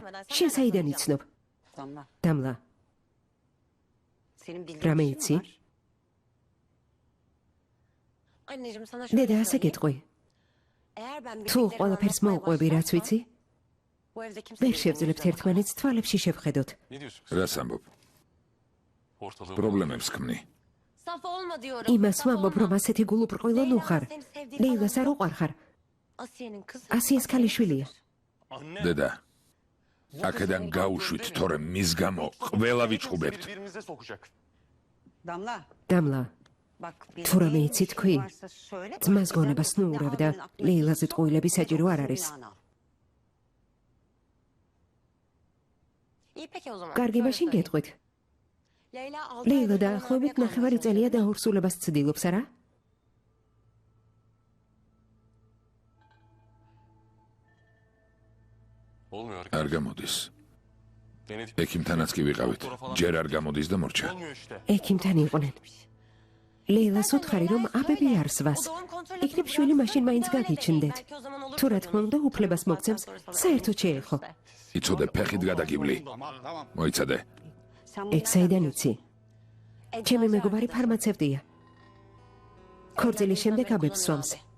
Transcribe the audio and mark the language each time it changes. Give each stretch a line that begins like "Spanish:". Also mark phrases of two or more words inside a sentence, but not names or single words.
Georgian: შენ საიდან იცნობ? დამლა, რამე იცი? დედა ასე გეტყვი. თუ ყველაფერს მოუყვები, რაც ვიცი, ვერ შევძლებთ ერთმანეთს თვალებში შევხედოთ.
Turkish: Ne diyorsun?
Georgian: რას ამბობ?
Turkish: Ortalığı
Georgian: პრობლემებს ქმნი. იმას ვამბობ, რომ ასეთი გულუბრყვილო ნუ ხარ. ლეილას არ უყვარ ხარ. ასიეს ქალიშვილია. დედა, აქედან გაუშვით, თორემ მის გამო ყველა ვიჩხუბებთ.
Turkish: Birbirimize sokacak.
Georgian: დამლა, თუ რამე იცი თქვი, ძმას გონებას ნუ ურევ და ლეილაზე ტყუილები საჭირო არ არის.
Turkish: İyi peki o zaman.
Georgian: კარგი,
Turkish: Şöyle
Georgian: მაშინ
Turkish: söyleyeyim.
Georgian: გეტყვით.
Turkish: Leyla 6
Georgian: ლეილა
Turkish: aydır
Georgian: დაახლოებით
Turkish: Amerika'da
Georgian: 9 წელია დაორსულებას ცდილობს, არა?
Turkish: Olmuyor.
Georgian: არ გამოდის.
Turkish: Denedik.
Georgian: ექიმთანაც კი ვიყავით. ჯერ არ გამოდის და მორჩა.
Turkish: Olmuyor işte.
Georgian: ექიმთან იყვნენ. ლეილას უთხარი, რომ აბები არ სვას. იქნებ შვილი მაშინ მაინც გაგიჩნდეთ. თუ რა თქმა უნდა, უფლებას მოგცემს, საერთოდ შეეხო. იცოდე, ფეხით გადაგიბლი. მოიცადე. ეგ საიდან იცი? ჩემი მეგობარი ფარმაცევტია. ქორწილის შემდეგ აბებს სვამს.